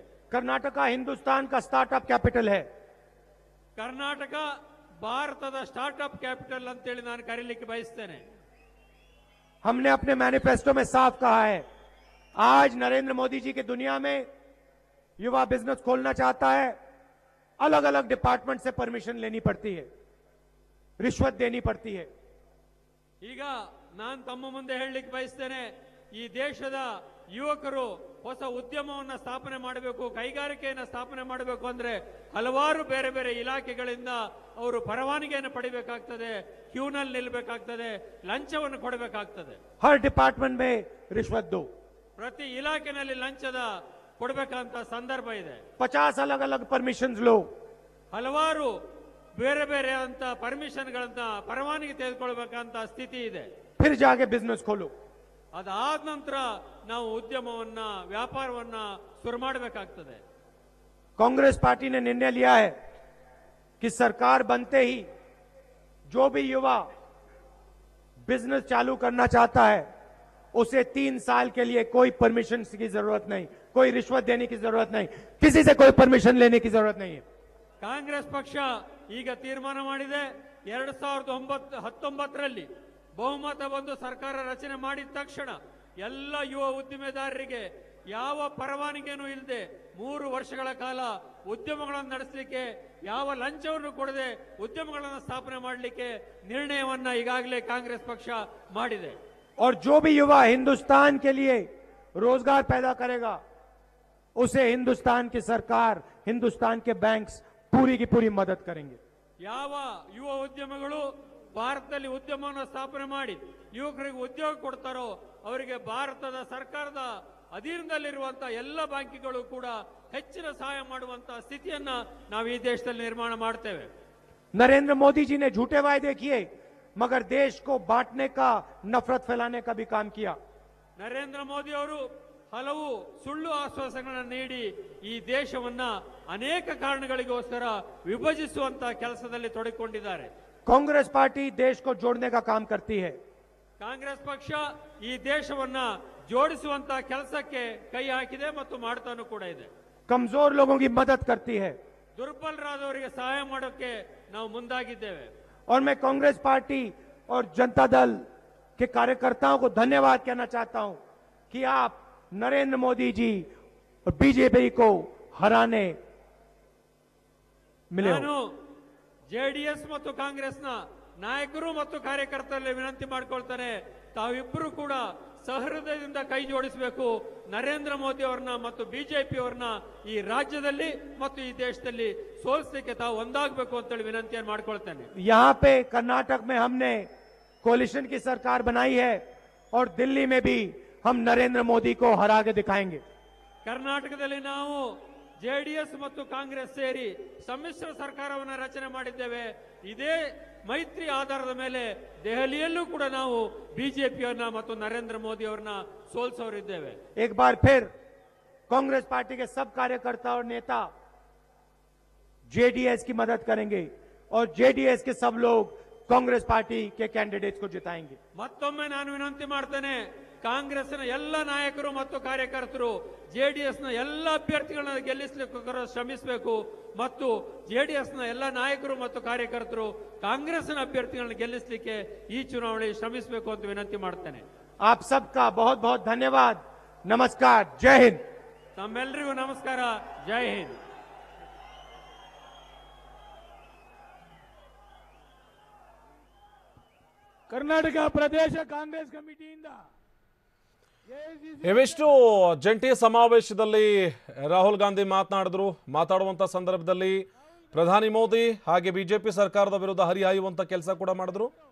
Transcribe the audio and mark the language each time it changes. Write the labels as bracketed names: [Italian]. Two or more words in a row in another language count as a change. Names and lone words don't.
[Hindi] कर्नाटक हिंदुस्तान का [English] startup capital [Hindi] है। [Kannada] ಕರ್ನಾಟಕ ಭಾರತದ [English] startup capital [Kannada] ಅಂತೇಳಿ ನಾನು ಕರೀಲಿಕ್ಕೆ ಬಯಸ್ತೇನೆ. [Hindi] हमने अपने मैनिफेस्टो में साफ कहा है, आज नरेंद्र मोदी जी की दुनिया में युवा बिजनेस खोलना चाहता है, अलग अलग डिपार्टमेंट से परमिशन लेनी पड़ती है, रिश्वत देनी पड़ती है। [Kannada] ಈಗ ನಾನು ತಮ್ಮ ಮುಂದೆ ಹೇಳಲಿಕ್ಕೆ ಬಯಸ್ತೇನೆ, ಈ ದೇಶದ ಯುವಕರು ಹೊಸ ಉದ್ಯಮವನ್ನು ಸ್ಥಾಪನೆ ಮಾಡಬೇಕು, ಕೈಗಾರಿಕೆಯನ್ನು ಸ್ಥಾಪನೆ ಮಾಡಬೇಕು ಅಂದ್ರೆ ಹಲವಾರು ಬೇರೆ ಬೇರೆ ಇಲಾಖೆಗಳಿಂದ ಅವರು ಪರವಾನಗಿಯನ್ನು ಪಡಿಬೇಕಾಗ್ತದೆ, ಕ್ಯೂನಲ್ಲಿ ನಿಲ್ಲಬೇಕಾಗ್ತದೆ, ಲಂಚವನ್ನು ಕೊಡಬೇಕಾಗ್ತದೆ. [Hindi] हर डिपार्टमेंट में रिश्वत दो। [Kannada] ಪ್ರತಿ ಇಲಾಖೆನಲ್ಲಿ ಲಂಚದ ಕೊಡಬೇಕಂತ ಸಂದರ್ಭ ಇದೆ. [Hindi] 50 अलग अलग परमिशन लो, [Kannada] ಹಲವಾರು ಬೇರೆ ಬೇರೆ ಅಂತ ಪರ್ಮಿಷನ್ಗಳನ್ನ ಪರವಾನಗಿ ತೆಗೆದುಕೊಳ್ಬೇಕಂತ ಸ್ಥಿತಿ ಇದೆ. [Hindi] फिर जाके बिजनेस खोलो। [Kannada] ಅದಾದ ನಂತರ ನಾವು ಉದ್ಯಮವನ್ನ, ವ್ಯಾಪಾರವನ್ನ ಶುರು ಮಾಡಬೇಕಾಗ್ತದೆ. [Hindi] कांग्रेस पार्टी ने निर्णय लिया है कि सरकार बनते ही जो भी युवा बिजनेस चालू करना चाहता है उसे 3 साल के लिए कोई परमिशन की जरूरत नहीं, कोई रिश्वत देने की जरूरत नहीं, किसी से कोई परमिशन लेने की जरूरत नहीं है। [Kannada] ಕಾಂಗ್ರೆಸ್ ಪಕ್ಷ ಈಗ ತೀರ್ಮಾನ ಮಾಡಿದೆ 2019ರಲ್ಲಿ ಬಹುಮತ ಬಂದು ಸರ್ಕಾರ ರಚನೆ ಮಾಡಿದ ತಕ್ಷಣ ಎಲ್ಲ ಯುವ ಉದ್ದಿಮೆದಾರರಿಗೆ ಯಾವ ಪರವಾನಗಿಯೂ ಇಲ್ಲದೆ 3 ವರ್ಷಗಳ ಕಾಲ ಉದ್ಯಮಗಳನ್ನು ನಡೆಸಲಿಕ್ಕೆ ಯಾವ ಲಂಚವನ್ನು ಕೊಡದೆ ಉದ್ಯಮಗಳನ್ನು ಸ್ಥಾಪನೆ ಮಾಡಲಿಕ್ಕೆ ನಿರ್ಣಯವನ್ನ ಈಗಾಗಲೇ ಕಾಂಗ್ರೆಸ್ ಪಕ್ಷ ಮಾಡಿದೆ. [Hindi] और जो भी युवा हिंदुस्तान के लिए रोजगार पैदा करेगा उसे हिंदुस्तान की सरकार, हिंदुस्तान के बैंक्स पूरी की पूरी मदद करेंगे. [Kannada] ಯಾವ ಯುವ ಉದ್ಯಮಗಳು ಭಾರತದಲ್ಲಿ ಉದ್ಯಮವನ್ನು ಸ್ಥಾಪನೆ ಮಾಡಿ ಯುವಕರಿಗೆ ಉದ್ಯೋಗ ಕೊಡ್ತಾರೋ ಅವರಿಗೆ ಭಾರತದ ಸರ್ಕಾರದ ಅಧೀನದಲ್ಲಿರುವಂತಹ ಎಲ್ಲ ಬ್ಯಾಂಕಿಗಳು ಕೂಡ ಹೆಚ್ಚಿನ ಸಹಾಯ ಮಾಡುವಂತಹ ಸ್ಥಿತಿಯನ್ನ ನಾವು ಈ ದೇಶದಲ್ಲಿ ನಿರ್ಮಾಣ ಮಾಡ್ತೇವೆ. [Hindi] नरेंद्र मोदी जी ने झूठे वायदे किए मगर देश को बांटने का, नफरत फैलाने का भी काम किया. [Kannada] ನರೇಂದ್ರ ಮೋದಿ ಅವರು ಹಲವು ಸುಳ್ಳು ಆಶ್ವಾಸನೆಗಳನ್ನು ನೀಡಿ ಈ ದೇಶವನ್ನ ಅನೇಕ ಕಾರಣಗಳಿಗೋಸ್ಕರ ವಿಭಜಿಸುವಂತಹ ಕೆಲಸದಲ್ಲಿ ತೊಡಗಿಕೊಂಡಿದ್ದಾರೆ. [Hindi] कांग्रेस पार्टी देश को जोड़ने का काम करती है. [Kannada] ಕಾಂಗ್ರೆಸ್ ಪಕ್ಷ ಈ ದೇಶವನ್ನ ಜೋಡಿಸುವಂತಹ ಕೆಲಸಕ್ಕೆ ಕೈ ಹಾಕಿದೆ ಮತ್ತು ಮಾಡ್ತಾನೂ ಕೂಡ ಇದೆ. [Hindi] कमजोर लोगों की मदद करती है. [Kannada] ದುರ್ಬಲರಾದವರಿಗೆ ಸಹಾಯ ಮಾಡೋಕೆ ನಾವು ಮುಂದಾಗಿದ್ದೇವೆ. [Hindi] और मैं कांग्रेस पार्टी और जनता दल के कार्यकर्ताओं को धन्यवाद कहना चाहता हूं कि आप नरेंद्र मोदी जी और बीजेपी को हराने मिले [Kannada] ನಾನು [Hindi] हो. [Kannada] ಜೆಡಿಎಸ್ ಮತ್ತು ಕಾಂಗ್ರೆಸ್ನ ನಾಯಕರು ಮತ್ತು ಕಾರ್ಯಕರ್ತರಲ್ಲಿ ವಿನಂತಿ ಮಾಡ್ಕೊಳ್ತಾರೆ, ತಾವಿಬ್ಬರು ಕೂಡ ಸಹೃದಯದಿಂದ ಕೈ ಜೋಡಿಸಬೇಕು. ನರೇಂದ್ರ ಮೋದಿ ಅವರನ್ನ ಮತ್ತು ಬಿಜೆಪಿ ಅವರನ್ನ ಈ ರಾಜ್ಯದಲ್ಲಿ ಮತ್ತು ಈ ದೇಶದಲ್ಲಿ ಸೋಲಿಸಲಿಕ್ಕೆ ತಾವು ಒಂದಾಗಬೇಕು ಅಂತೇಳಿ ವಿನಂತಿಯನ್ನು ಮಾಡ್ಕೊಳ್ತೇನೆ. [Hindi] यहां पे कर्नाटक में हमने कोलिशन की सरकार बनाई है और दिल्ली में भी हम नरेंद्र मोदी को हरा के दिखाएंगे. [Kannada] ಕರ್ನಾಟಕದಲ್ಲಿ ನಾವು ಜೆಡಿಎಸ್ ಮತ್ತು ಕಾಂಗ್ರೆಸ್ ಸೇರಿ ಸಮ್ಮಿಶ್ರ ಸರ್ಕಾರವನ್ನು ರಚನೆ ಮಾಡಿದ್ದೇವೆ. ಇದೇ ಮೈತ್ರಿ ಆಧಾರದ ಮೇಲೆ ದೆಹಲಿಯಲ್ಲೂ ಕೂಡ ನಾವು ಬಿಜೆಪಿಯನ್ನ ಮತ್ತು ನರೇಂದ್ರ ಮೋದಿ ಅವರನ್ನ ಸೋಲಿಸೋರಿದ್ದೇವೆ. [Hindi] एक बार फिर कांग्रेस पार्टी के सब कार्यकर्ता और नेता जेडीएस की मदद करेंगे और जेडीएस के सब लोग कांग्रेस पार्टी के कैंडिडेट्स को जिताएंगे. [Kannada] ಮತ್ತೊಮ್ಮೆ ನಾನು ವಿನಂತಿ ಮಾಡ್ತೇನೆ, ಕಾಂಗ್ರೆಸ್ನ ಎಲ್ಲ ನಾಯಕರು ಮತ್ತು ಕಾರ್ಯಕರ್ತರು ಜೆಡಿಎಸ್ನ ಎಲ್ಲ ಅಭ್ಯರ್ಥಿಗಳನ್ನ ಗೆಲ್ಲಿಸಲಿಕ್ಕೆ ಶ್ರಮಿಸಬೇಕು ಮತ್ತು ಜೆಡಿಎಸ್ನ ಎಲ್ಲ ನಾಯಕರು ಮತ್ತು ಕಾರ್ಯಕರ್ತರು ಕಾಂಗ್ರೆಸ್ನ ಅಭ್ಯರ್ಥಿಗಳನ್ನ ಗೆಲ್ಲಿಸಲಿಕ್ಕೆ ಈ ಚುನಾವಣೆ ಶ್ರಮಿಸಬೇಕು ಅಂತ ವಿನಂತಿ ಮಾಡ್ತೇನೆ. [Hindi] आप सबका बहुत बहुत धन्यवाद. नमस्कार. जय हिंद. [Kannada] ತಮ್ಮೆಲ್ಲರಿಗೂ ನಮಸ್ಕಾರ. ಜೈ ಹಿಂದ್. ಕರ್ನಾಟಕ ಪ್ರದೇಶ ಕಾಂಗ್ರೆಸ್ ಕಮಿಟಿಯಿಂದ ಇವಿಷ್ಟು ಜಂಟಿ ಸಮಾವೇಶದಲ್ಲಿ ರಾಹುಲ್ ಗಾಂಧಿ ಮಾತಾಡುವಂತ ಸಂದರ್ಭದಲ್ಲಿ ಪ್ರಧಾನಿ ಮೋದಿ ಹಾಗೆ ಬಿಜೆಪಿ ಸರ್ಕಾರದ ವಿರುದ್ಧ ಹರಿಹಾಯುವಂತ ಕೆಲಸ ಕೂಡ ಮಾಡಿದ್ರು.